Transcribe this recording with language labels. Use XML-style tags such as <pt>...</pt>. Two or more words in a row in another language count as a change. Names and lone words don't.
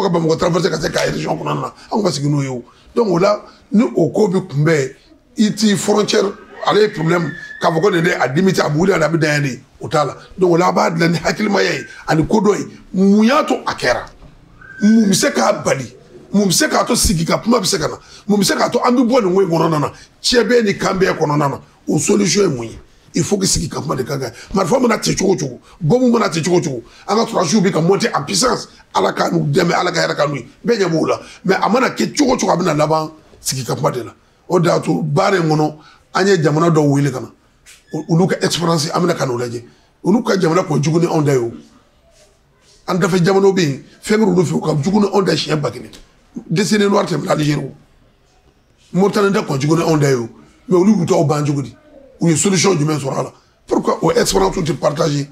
<bm>ka Bamako traverser ka se k'a région kɔnɔna na an ma sigi n'o ye o donc o la ni o ko bɛ kunbɛn i ti frontière ale ye problème k'a fɔ ko nin de a limite a bɛ wuli a bɛ dan yan de o t'a la donc o la a b'a dilan ni hakilimaya ye ani ko dɔ ye mun y'a to a kɛra mun bɛ se k'a bali mun bɛ se k'a to sigi ka kuma bɛ se ka na mun bɛ se k'a to an bɛ bɔ nin ko in kɔnɔna na cɛ bɛɛ ni kan bɛɛ kɔnɔna na o solution ye mun ye</bm> <fr>il faut que</fr> <bm>sigi ka kuma de ka kan marifa mana ci cogo cogo bomu mana ci cogo cogo an ka surasiw bɛ ka</bm> <fr>monter en puissance</fr> <bm>ala ka n'u dɛmɛ ala ka hɛrɛ ka n'u ye bɛɛ ɲɛ b'o la mais a mana kɛ cogo cogo a bɛna laban sigi ka kuma de la o de y'a to baara in kɔnɔ an ye jamana dɔw wele ka na olu ka expérience an bɛna ka n'o lajɛ olu ka jamana kun jugu ni anw da ye o an dafɛ jamanaw bɛ yen fɛn bɛ olu fɛ u ka jugu ni anw da siɲɛ 1000</bm> <fr>décennie noire</fr> <bm>tɛmɛna Algérie o Mauritanie tɛ kun jugu ni anw da ye o mais olu y'u t'aw ban cogo di u ye solution jumɛn sɔrɔ a la pourquoi o expérience tɛ partager</bm>